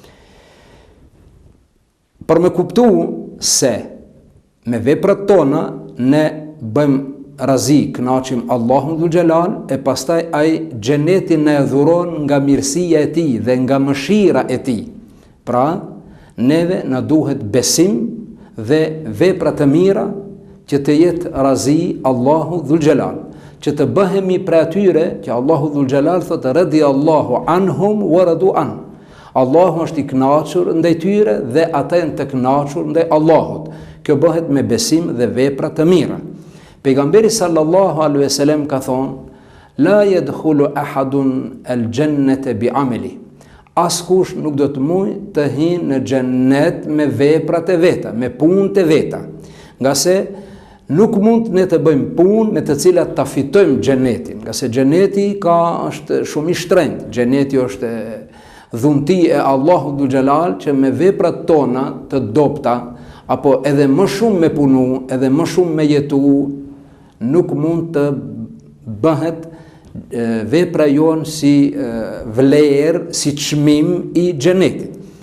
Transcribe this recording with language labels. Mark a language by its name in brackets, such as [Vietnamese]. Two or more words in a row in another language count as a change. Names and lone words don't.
[Albanian] Për me kuptu se me veprat tona ne bëjmë razi, kënaqim Allahun [Arabic] ذو الجلال, [Albanian] e pastaj ai xhenetin na dhuron nga mirësia e tij dhe nga mëshira e tij. Pra, neve na duhet besim dhe vepra të mira që të jetë razi Allahu [Arabic] ذو الجلال, [Albanian] që të bëhemi për atyre që Allahu [Arabic] ذو الجلال [Albanian] thotë [Arabic] رضي الله عنهم ورضوا عنه. [Albanian] Allahu është i kënaqur ndaj tyre dhe ata janë të kënaqur ndaj Allahut. Kjo bëhet me besim dhe vepra të mira. Pejgamberi [Arabic] صلى الله عليه وسلم [Albanian] ka thonë: [Arabic] لا يدخل أحد الجنة بعمله. [Albanian] Askush nuk do të mujë të hyjë në xhennet me veprat e veta, me punët e veta. Nga se nuk mund ne të bëjmë punë me të cilat ta fitojmë xhenetin, nga se xheneti është shumë i shtrenjtë. Xheneti është dhunti e Allahut [Arabic] ذو الجلال [Albanian] që me veprat tona të dobta, apo edhe më shumë me punu, edhe më shumë me jetu, nuk mund të bëhet vepra jonë si vlerë, si çmim i xhenetit.